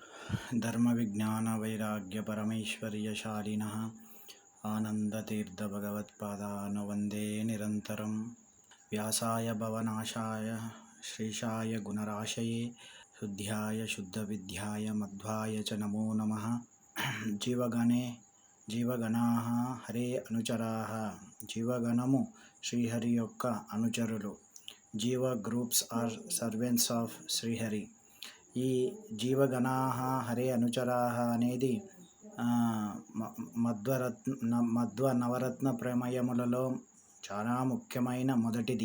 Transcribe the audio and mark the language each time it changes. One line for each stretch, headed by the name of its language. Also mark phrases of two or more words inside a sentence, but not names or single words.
Sanskrit: धर्मविज्ञानवैराग्यपरमैश्वर्यशालिनः आनन्दतीर्थभगवत्पादान् वन्दे निरन्तरं। व्यासाय भवनाशाय श्रीशाय गुणराशये शुद्ध्याय शुद्धविद्याय मध्वाय च नमो नमः। జీవగణాః హరే అనుచరాః.
Telugu: జీవగణము శ్రీహరి యొక్క అనుచరులు.
English: Jiva groups are servants of Srihari.
Telugu: ఈ
Sanskrit: జీవగణాః హరే అనుచరాః
Telugu: అనేది మధ్వ నవరత్న ప్రమేయములలో చాలా ముఖ్యమైన మొదటిది.